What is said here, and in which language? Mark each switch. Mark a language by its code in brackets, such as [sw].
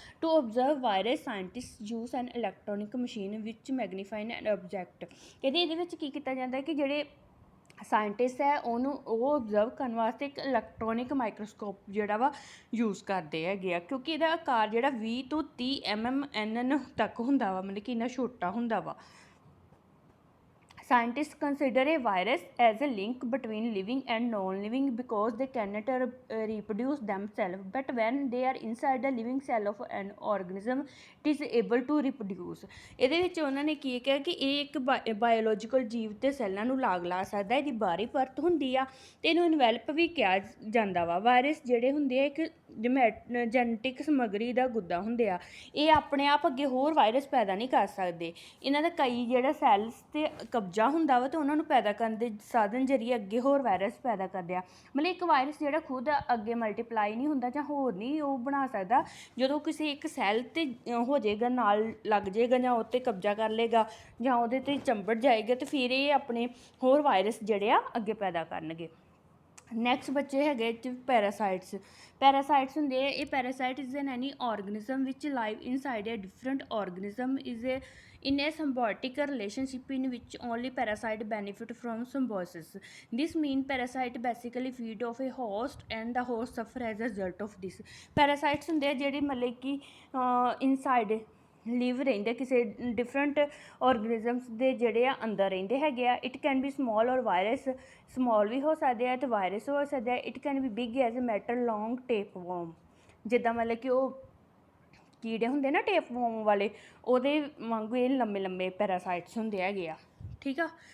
[en] To observe virus scientist use an electronic machine which magnifying an object. [pa] ਕਹਿੰਦੇ ਇਹਦੇ ਵਿੱਚ ਕੀ ਕੀਤਾ ਜਾਂਦਾ ਕਿ ਜਿਹੜੇ ਸਾਇੰਟਿਸਟ ਹੈ ਉਹ ਓਬਜ਼ਰਵ ਕਰਨ ਵਾਸਤੇ ਇੱਕ ਇਲੈਕਟ੍ਰੋਨਿਕ ਮਾਈਕਰੋਸਕੋਪ ਜਿਹੜਾ ਵਾ ਯੂਜ਼ ਕਰਦੇ ਹੈਗੇ ਆ ਕਿਉਂਕਿ ਇਹਦਾ ਆਕਾਰ ਜਿਹੜਾ 20 ਤੋਂ 30 mm ਤੱਕ ਹੁੰਦਾ ਵਾ ਮਤਲਬ ਕਿ ਇੰਨਾ ਛੋਟਾ ਹੁੰਦਾ ਵਾ। [en] Scientists consider a virus as a link between living and non-living because they cannot reproduce themselves, but when they are inside the living cell of an organism, it is able to reproduce. [pa] ਇਹਦੇ ਵਿੱਚ ਉਹਨਾਂ ਨੇ ਕੀ ਕਿਹਾ ਕਿ ਇਹ ਇੱਕ biological ਜੀਵ ਤੇ ਸੈੱਲਾਂ ਨੂੰ ਲਾਗ ਲਾ ਸਕਦਾ। ਇਹਦੀ ਬਾਹਰੀ ਪਰਤ ਹੁੰਦੀ ਆ ਤੇ ਇਹਨੂੰ ਇਨਵੈਲਪ ਵੀ ਕਿਹਾ ਜਾਂਦਾ ਵਾ। ਵਾਇਰਸ ਜਿਹੜੇ ਹੁੰਦੇ ਆ ਇੱਕ ਜੈਨੇਟਿਕ ਸਮੱਗਰੀ ਦਾ ਗੁੱਦਾ ਹੁੰਦੇ ਆ। ਇਹ ਆਪਣੇ ਆਪ ਅੱਗੇ ਹੋਰ ਵਾਇਰਸ ਪੈਦਾ ਨਹੀਂ ਕਰ ਸਕਦੇ। ਇਹਨਾਂ ਦਾ ਕਈ ਜਿਹੜਾ ਸੈਲਸ 'ਤੇ ਕਬਜ਼ਾ ਹੁੰਦਾ ਵਾ ਅਤੇ ਉਹਨਾਂ ਨੂੰ ਪੈਦਾ ਕਰਨ ਦੇ ਸਾਧਨ ਜ਼ਰੀਏ ਅੱਗੇ ਹੋਰ ਵਾਇਰਸ ਪੈਦਾ ਕਰਦੇ ਆ। ਮਤਲਬ ਇੱਕ ਵਾਇਰਸ ਜਿਹੜਾ ਖੁਦ ਅੱਗੇ ਮਲਟੀਪਲਾਈ ਨਹੀਂ ਹੁੰਦਾ ਜਾਂ ਹੋਰ ਨਹੀਂ ਉਹ ਬਣਾ ਸਕਦਾ, ਜਦੋਂ ਕਿਸੇ ਇੱਕ ਸੈੱਲ 'ਤੇ ਹੋ ਜਾਏਗਾ, ਨਾਲ ਲੱਗ ਜਾਏਗਾ ਜਾਂ ਉਹ 'ਤੇ ਕਬਜ਼ਾ ਕਰ ਲਏਗਾ ਜਾਂ ਉਹਦੇ 'ਤੇ ਚੰਬੜ ਜਾਏਗਾ, ਅਤੇ ਫਿਰ ਇਹ ਆਪਣੇ ਹੋਰ ਵਾਇਰਸ ਜਿਹੜੇ ਆ ਅੱਗੇ ਪੈਦਾ ਕਰਨਗੇ। ਨੈਕਸਟ ਬੱਚੇ ਹੈਗੇ ਪੈਰਾਸਾਈਟਸ। ਪੈਰਾਸਾਈਟਸ ਹੁੰਦੇ ਆ, [en] ਇਹ parasite is an any organism which live inside a different organism is a in a symbiotic relationship in which only parasite benefit from symbiosis. This means parasite basically feed off a host and the host suffer as a result of this. [pa] Parasites ਹੁੰਦੇ ਆ ਜਿਹੜੇ ਮਤਲਬ ਕਿ inside ਲਿਵ ਰਹਿੰਦੇ ਕਿਸੇ different ਔਰਗਨਿਜ਼ਮਸ ਦੇ ਜਿਹੜੇ ਆ ਅੰਦਰ ਰਹਿੰਦੇ ਹੈਗੇ ਆ। [en] it can be small or virus, [pa] ਸਮੋਲ ਵੀ ਹੋ ਸਕਦੇ ਆ ਅਤੇ ਵਾਇਰਸ ਹੋ ਸਕਦੇ ਆ। [en] it can be big as a metal long tapeworm, [pa] ਜਿੱਦਾਂ ਮਤਲਬ ਕਿ ਉਹ ਕੀੜੇ ਹੁੰਦੇ ਨਾ ਟੇਪ ਵੋਮ ਵਾਲੇ, ਉਹਦੇ ਵਾਂਗੂ ਇਹ ਲੰਮੇ ਲੰਮੇ ਪੈਰਾਸਾਈਟਸ ਹੁੰਦੇ ਹੈਗੇ ਆ। ਠੀਕ ਆ।